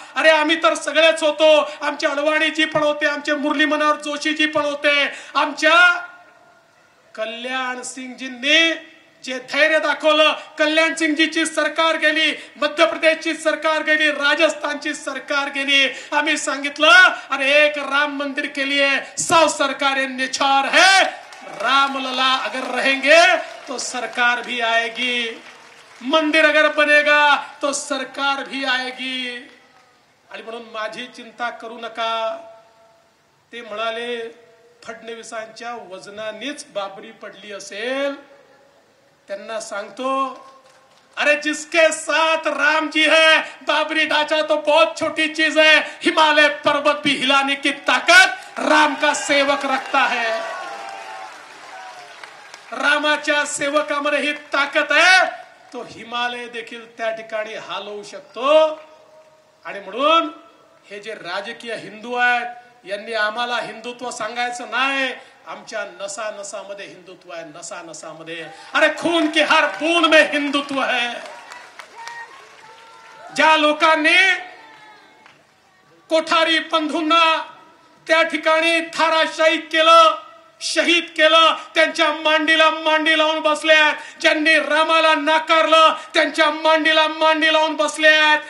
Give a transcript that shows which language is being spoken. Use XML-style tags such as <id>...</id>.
<mr>अरे आम्ही तर सगळेच होतो. आमचे अडवाणीजी पण होते, आमचे मुरली मनोहर जोशीजी पण होते, आमच्या कल्याण सिंगजींनी जे धैर्य दाखवलं. कल्याण सिंगजीची सरकार गेली, मध्य प्रदेशची सरकार गेली, राजस्थानची सरकार गेली. आम्ही सांगितलं</mr> <hi>अरे एक राम मंदिर के लिए 100 सरकारें निछावर है. रामलला अगर रहेंगे तो सरकार भी आएगी, मंदिर अगर बनेगा तो सरकार भी आएगी.</hi> <mr>आणि म्हणून माझी चिंता करू नका. ते म्हणाले फडणवीसांच्या वजनानेच बाबरी पडली असेल. त्यांना सांगतो</mr> <hi>अरे जिसके साथ राम जी है बाबरी ढांचा तो बहुत छोटी चीज है. हिमालय पर्वत भी हिलाने की ताकत राम का सेवक रखता है.</hi> <mr>रामाच्या सेवकामध्ये ही ताकद आहे. तो हिमालय देखील त्या ठिकाणी हलवू शकतो. आणि म्हणून हे जे राजकीय हिंदू आहेत यांनी आम्हाला हिंदुत्व सांगायचं नाही. आमच्या नसा नसामध्ये हिंदुत्व आहे, नसा नसामध्ये.</mr> <hi>अरे खून की हर बूंद में हिंदुत्व है.</hi> <mr>ज्या लोकांनी कोठारी बंधूंना त्या ठिकाणी थाराशाही केलं, शहीद केलं, त्यांच्या मांडीला मांडी लावून बसले आहेत. ज्यांनी रामाला नाकारलं त्यांच्या मांडीला मांडी लावून बसले आहेत.</mr>